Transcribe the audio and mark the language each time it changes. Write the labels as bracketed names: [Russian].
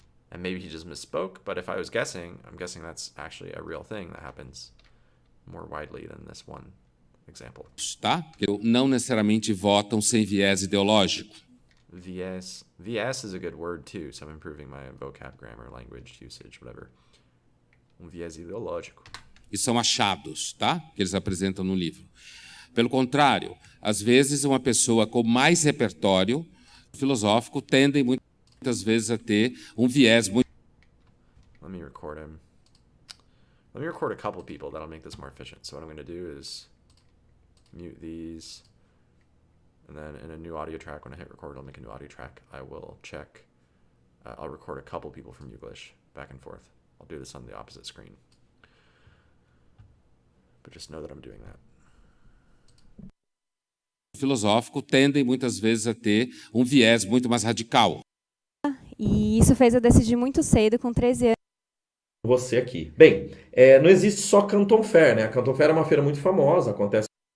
[English] And maybe he just misspoke, but if I was guessing, I'm guessing that's actually a real thing that happens more widely than this one example. [Portuguese] Tá? Não necessariamente votam sem viés ideológico. VS. [English] VS is a good word too, so I'm improving my vocab, grammar, language usage, whatever. [Portuguese] Viés ideológico. E são achados, tá? Que eles apresentam no livro. Pelo contrário, às vezes uma pessoa com mais repertório filosófico tendem muitas vezes a ter viés muito... [English] Let me record him. Let me record a couple people. That'll make this more efficient. So what I'm going to do is mute these. And then in a new audio track, when I hit record, it'll make a new audio track. I will check. I'll record a couple people from English back and forth. I'll do this on the opposite screen. But just know that I'm doing that. [Portuguese] Filosófico tendem muitas vezes a ter viés muito mais radical. E isso fez eu decidir muito cedo, com 13 anos. Você aqui. Bem, não existe só Canton Fair, né? A Canton Fair é uma feira muito famosa, acontece...